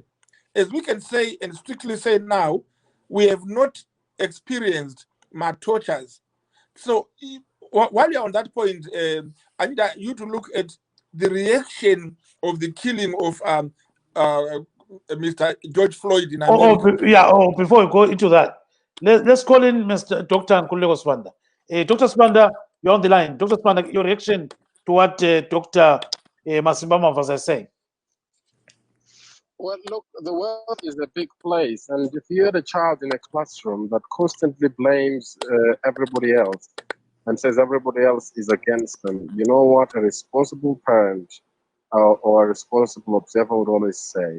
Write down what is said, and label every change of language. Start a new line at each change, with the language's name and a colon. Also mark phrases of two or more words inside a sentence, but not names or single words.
English: As we can say and strictly say now, we have not experienced my tortures. So while you're on that point, I need you to look at the reaction of the killing of Mr. George Floyd in America. Before we go into that, let's call in Mr. Dr. Nkululeko Sibanda. Dr. Sibanda, you're on the line. Dr. Sibanda, your reaction to what Dr. Masimba Mavaza is saying? Well, look, the world is a big place, and if you had a child in a classroom that constantly blames everybody else and says everybody else is against them, you know what a responsible parent or a responsible observer would always say?